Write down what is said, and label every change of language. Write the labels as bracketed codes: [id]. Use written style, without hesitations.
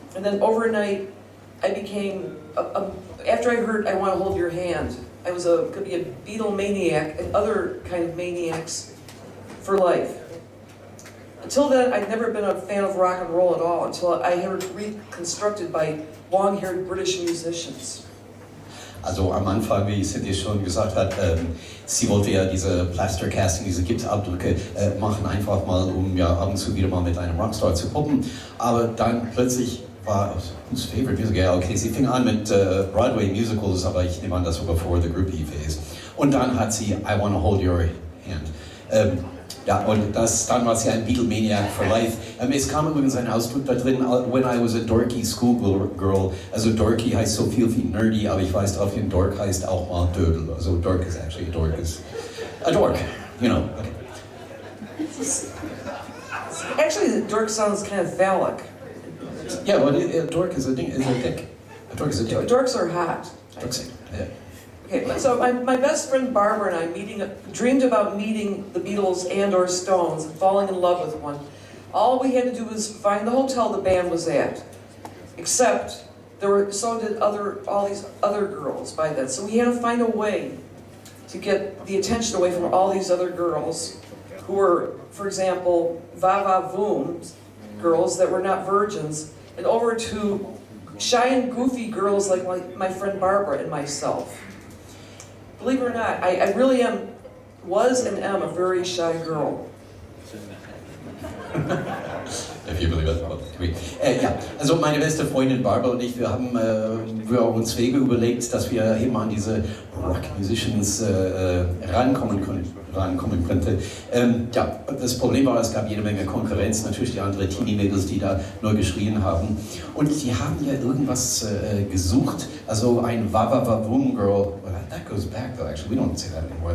[en] And then overnight, I became, after I heard I Want to Hold Your Hand, I was could be a Beatle maniac and other kind of maniacs for life. Until then, I'd never been a fan of rock and roll at all, until I heard it reconstructed by long-haired British musicians. [de] Also am Anfang, wie Cynthia schon gesagt hat, sie wollte ja diese Plaster-Casting, diese Gipsabdrücke machen, einfach mal, um ja ab und zu wieder mal mit einem Rockstar zu poppen. Aber dann plötzlich war [en] whose favorite music? [de] Ja, okay, sie fing an mit Broadway Musicals, aber ich nehme an, das war bevor [en] the Groupie Phase. [de] Und dann hat sie I Wanna Hold Your Hand. Ja, und dann war sie ein Beatlemaniac [en] for life. [de] Es kam übrigens ein Ausdruck da drin, [en] when I was a dorky schoolgirl. [de] Also dorky heißt so viel wie nerdy, aber ich weiß drauf hin, dork heißt auch mal Dödel. [en] Also dork is actually a dork, you know. Okay. Actually, the dork sounds kind of phallic. Yeah, well, a dork is a dick. A dork is a dick. Dorks are hot. Dorks, yeah. Okay, so my best friend Barbara and I dreamed about meeting the Beatles and/or Stones and falling in love with one. All we had to do was find the hotel the band was at. Except so did all these other girls by then. So we had to find a way to get the attention away from all these other girls who were, for example, va-va-voom girls that were not virgins, and over to shy and goofy girls like my friend Barbara and myself. Believe it or not, I really was and am a very shy girl. If you believe it, well, [de] ja, also meine beste Freundin Barbara und ich, wir haben uns Wege überlegt, dass wir eben an diese Rock-Musicians rankommen könnte. Ja, das Problem war, es gab jede Menge Konkurrenz, natürlich die anderen Teenie-Mädels, die da nur geschrien haben. Und die haben ja irgendwas gesucht, also ein Wa-Wa-Wa-Boom-Girl. [en] Well, that goes back though, actually, we don't say that anymore.